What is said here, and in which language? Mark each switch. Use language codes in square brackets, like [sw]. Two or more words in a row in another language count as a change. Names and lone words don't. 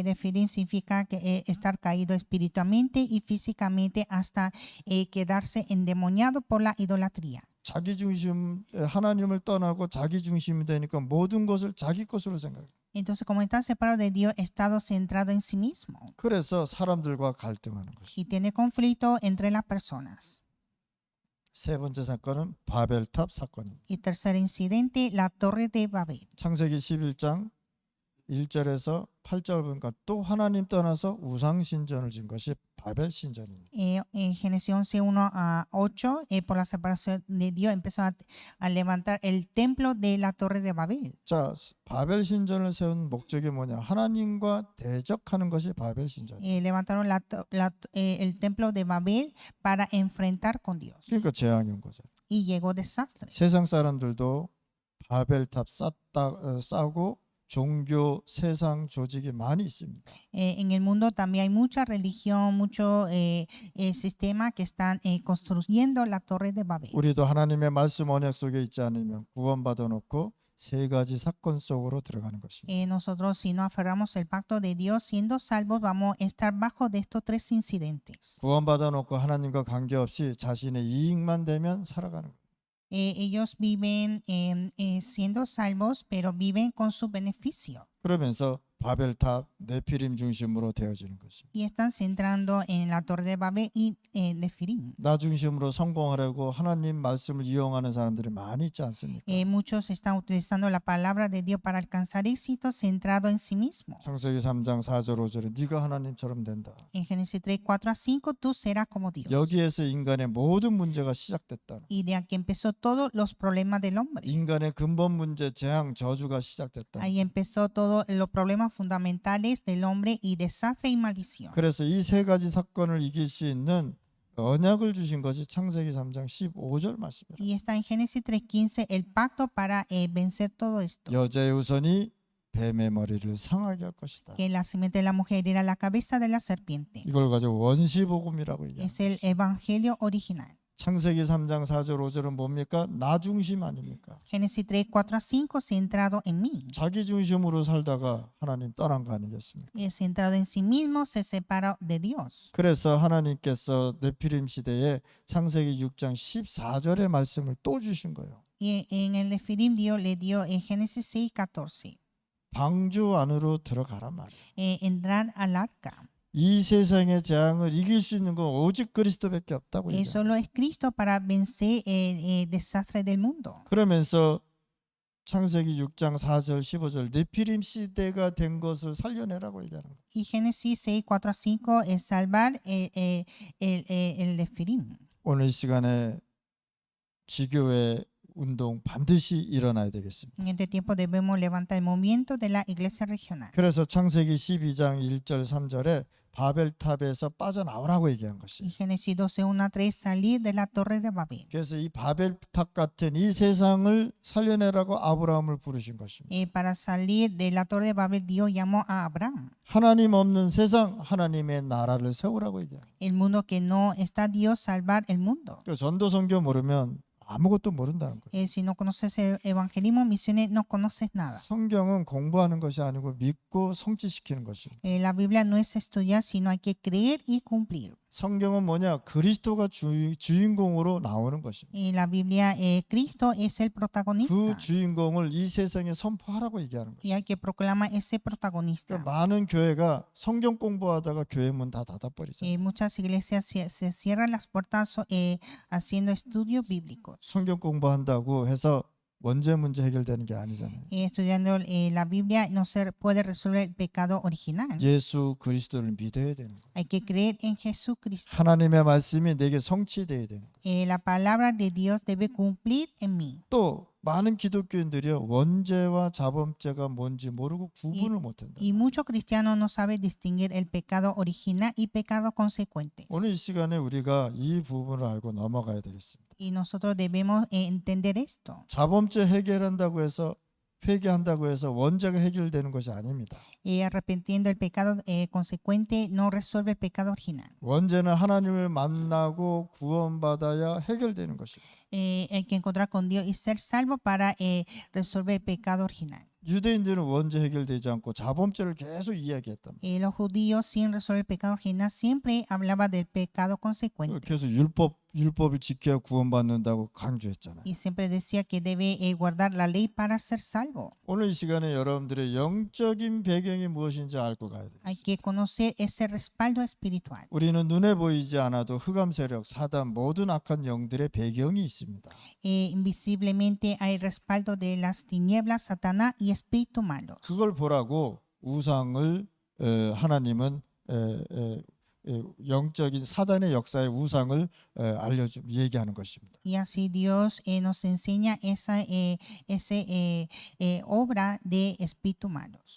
[es] Referir significa que estar caído espiritualmente y físicamente hasta quedarse endemoniado por la idolatría. [ko] 자기 중심, 하나님을 떠나고 자기 중심이 되니까 모든 것을 자기 것으로 생각해요. [es] Entonces, como está separado de Dios, estado centrado en sí mismo [ko] 그래서 사람들과 갈등하는 것이. [es] y tiene conflicto entre las personas. [ko] 세 번째 사건은 바벨탑 사건입니다. [es] Y tercer incidente, la torre de Babel. [ko] 창세기 11장 1절에서 8절 보니까 또 하나님 떠나서 우상 신전을 진 것이 바벨 신전입니다. [es] En Génesis 11, 1 a 8, por la separación de Dios, empezó a levantar el templo de la torre de Babel. [ko] 자, 바벨 신전을 세운 목적이 뭐냐? 하나님과 대적하는 것이 바벨 신전. [es] Levantaron el templo de Babel para enfrentar con Dios. [ko] 그러니까 재앙이 온 거죠. [es] Y llegó desastre. [ko] 세상 사람들도 바벨탑 쌓고 종교, 세상 조직이 많이 있습니다. [es] En el mundo también hay mucha religión, mucho sistema que están construyendo la torre de Babel. [ko] 우리도 하나님의 말씀 언약 속에 있지 않으면 구원받아 놓고 세 가지 사건 속으로 들어가는 것입니다. [es] Nosotros, si no aferramos el pacto de Dios, siendo salvos, vamos a estar bajo de estos tres incidentes. [ko] 구원받아 놓고 하나님과 관계없이 자신의 이익만 되면 살아가는 거예요. [es] Ellos viven siendo salvos, pero viven con su beneficio. [ko] 그러면서 바벨탑, 네피림 중심으로 되어지는 것입니다. [es] Y están centrando en la torre de Babel y Nefirim. [ko] 나 중심으로 성공하려고 하나님 말씀을 이용하는 사람들이 많이 있지 않습니까? [es] Muchos están utilizando la palabra de Dios para alcanzar éxito centrado en sí mismo. [ko] 창세기 3장 4절 5절에 네가 하나님처럼 된다. [es] En Génesis 3, 4 a 5, tú serás como Dios. [ko] 여기에서 인간의 모든 문제가 시작됐다. [es] Y de aquí empezó todos los problemas del hombre. [ko] 인간의 근본 문제, 재앙, 저주가 시작됐다. [es] Ahí empezó todos los problemas fundamentales del hombre y desastre y maldición. [ko] 그래서 이 세 가지 사건을 이길 수 있는 언약을 주신 것이 창세기 3장 15절 말씀입니다. [es] Y está en Génesis 3:15 el pacto para vencer todo esto. [ko] 여자의 우선이 뱀의 머리를 상하게 할 것이다. [es] Que la simiente de la mujer era la cabeza de la serpiente. [ko] 이걸 가지고 원시복음이라고 [es] Es [ko] 얘기합니다. [es] el evangelio original. [ko] 창세기 3장 4절 5절은 뭡니까? 나 중심 아닙니까? [es] Génesis 3, 4 a 5, centrado en mí. [ko] 자기 중심으로 살다가 하나님 떠난 거 아니겠습니까? [es] Centrado en sí mismo, se separa de Dios. [ko] 그래서 하나님께서 네피림 시대에 창세기 6장 14절의 말씀을 또 주신 거예요. [es] Y en el Nefirim Dios le dio en Génesis 6, 14. [ko] 방주 안으로 들어가란 말이에요. [es] Entrar al arca. [ko] 이 세상의 재앙을 이길 수 있는 건 오직 그리스도밖에 없다고 얘기해요. [es] Solo es Cristo para vencer el desastre del mundo. [ko] 그러면서 창세기 6장 4절 15절 네피림 시대가 된 것을 살려내라고 얘기하는 거예요. [es] Y Génesis 6, 4 a 5 es salvar el Nefirim. [ko] 오늘 이 시간에 지교회 운동 반드시 일어나야 되겠습니다. [es] En este tiempo debemos levantar el movimiento de la iglesia regional. [ko] 그래서 창세기 12장 1절 3절에 바벨탑에서 빠져나오라고 얘기한 [es] Y [ko] 것이. [es] Génesis 12, 1 a 3 salir de la torre de Babel. [ko] 그래서 이 바벨탑 같은 이 세상을 살려내라고 아브라함을 부르신 것입니다. [es] Para salir de la torre de Babel, Dios llamó a Abraham. [ko] 하나님 없는 세상, 하나님의 나라를 세우라고 얘기해요. [es] El mundo que no está Dios, salvar el mundo. [ko] 전도선교 모르면 아무것도 모른다는 거예요. [es] Si no conoces el evangelismo, misiones, no conoces nada. [ko] 성경은 공부하는 것이 아니고 믿고 성취시키는 것입니다. [es] La Biblia no es estudiar, sino hay que creer y cumplir. [ko] 성경은 뭐냐? 그리스도가 주인공으로 나오는 것입니다. [es] La Biblia, Cristo es el [ko] 그 [es] protagonista [ko] 주인공을 이 세상에 선포하라고 얘기하는 [es] y [ko] 것입니다. [es] hay que proclamar ese protagonista. [ko] 그러니까 많은 교회가 성경 공부하다가 교회 문 다 닫아버리잖아요. [es] Muchas iglesias se cierran las puertas haciendo estudios bíblicos. [ko] 성경 공부한다고 해서 원죄 문제 해결되는 게 아니잖아요. [es] Estudiando la Biblia no se puede resolver el pecado original. [ko] 예수 그리스도를 믿어야 되는 거예요. [es] Hay que creer en Jesucristo. [ko] 하나님의 말씀이 내게 성취돼야 되는 거예요. [es] La palabra de Dios debe cumplir en mí. [ko] 또 많은 기독교인들이요, 원죄와 자범죄가 뭔지 모르고 구분을 못한다. [es] Y muchos cristianos no saben distinguir el pecado original y pecado consecuente. [ko] 오늘 이 시간에 우리가 이 부분을 알고 넘어가야 되겠습니다. [es] Y nosotros debemos entender esto. [ko] 자범죄 해결한다고 해서 회개한다고 해서 원죄가 해결되는 것이 아닙니다. [es] Arrepentiendo el pecado consecuente no resuelve el pecado original. [ko] 원죄는 하나님을 만나고 구원받아야 해결되는 것입니다. [es] Hay que encontrar con Dios y ser salvo para resolver el pecado original. [ko] 유대인들은 원죄 해결되지 않고 자범죄를 계속 이야기했단 말이에요. [es] Los judíos, sin resolver el pecado original, siempre hablaba del pecado consecuente. [ko] 계속 율법을 지켜야 구원받는다고 강조했잖아요. [es] Y siempre decía que debe guardar la ley para ser salvo. [ko] 오늘 이 시간에 여러분들의 영적인 배경이 무엇인지 알고 가야 [es] Hay [ko] 되겠습니다. [es] que conocer ese respaldo espiritual. [ko] 우리는 눈에 보이지 않아도 흑암 세력, 사단, 모든 악한 영들의 배경이 있습니다. [es] Invisiblemente hay respaldo de las tinieblas, Satanás y espíritus malos. [ko] 그걸 보라고 우상을 하나님은 영적인 사단의 역사의 우상을 얘기하는 것입니다. [es] Y así Dios nos enseña esa obra de espíritus malos.